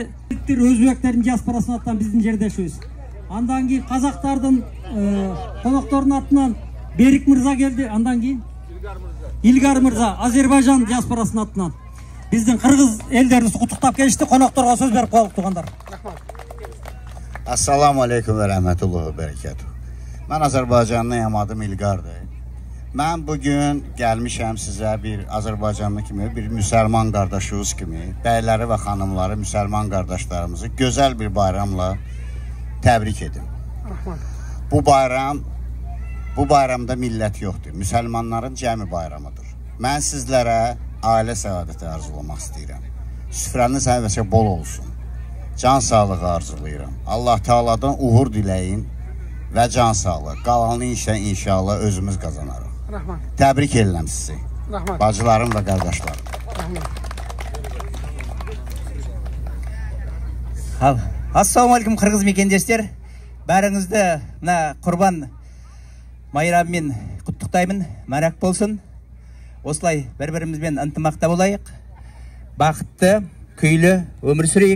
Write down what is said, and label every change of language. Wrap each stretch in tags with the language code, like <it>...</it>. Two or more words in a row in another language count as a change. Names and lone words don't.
<ky>Өзбектердин диаспорасынын атынан биздин жердешибиз. Андан кийин казактардын коноктордун атынан Берик мырза келди. Андан кийин Илгар мырза Азербайжан диаспорасынын атынан биздин кыргыз элдерибизди куттуктап келишти. Конокторго сөз берип коелук туугандар.</ky> <ar>السلام عليكم ورحمة الله وبركاته.</ar> <az>Mən Azərbaycanlıyam, adım İlqardır. Mən bugün gəlmişəm sizə bir Azərbaycanlı kimi, bir müsəlman qardaşınız kimi, bəyləri və xanımları, müsəlman qardaşlarımızı gözəl bir bayramla təbrik edim. Bu bayramda millət yoxdur. Müsəlmanların cəmi bayramıdır. Mən sizlərə ailə səadəti arzulamaq istəyirəm. Süfrəniz həmişə bol olsun. Can sağlığı arzulayıram. Allah Teala'dan uğur diləyin və can sağlığı. Qalanı inşallah özümüz qazanarıq. Təbrik edirəm sizi. Bacılarım və qardaşlarım.</az> <kk>Ассалаумағалейкум қырғыз мекендестер. Бәріңізді мына құрбан майрамымен құттықтаймын. Мәрәк болсын. Осылай бір-бірімізбен ынтымақта болайық. Бақытты, күйлі өмір сүрейік.</kk>